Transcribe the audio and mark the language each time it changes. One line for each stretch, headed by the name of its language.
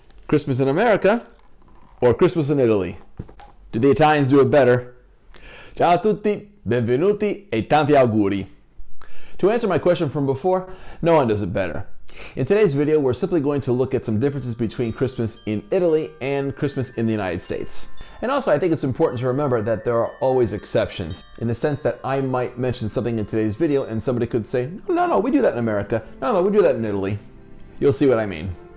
English: Christmas in America or Christmas in Italy? Do the Italians do it better?
Italian: Ciao a tutti, benvenuti e tanti auguri.
English: To answer my question from before, no one does it better. In today's video, we're simply going to look at some differences between Christmas in Italy and Christmas in the United States. And also, I think it's important to remember that there are always exceptions, in the sense that I might mention something in today's video and somebody could say, no, we do that in America. No, we do that in Italy. You'll see what I mean.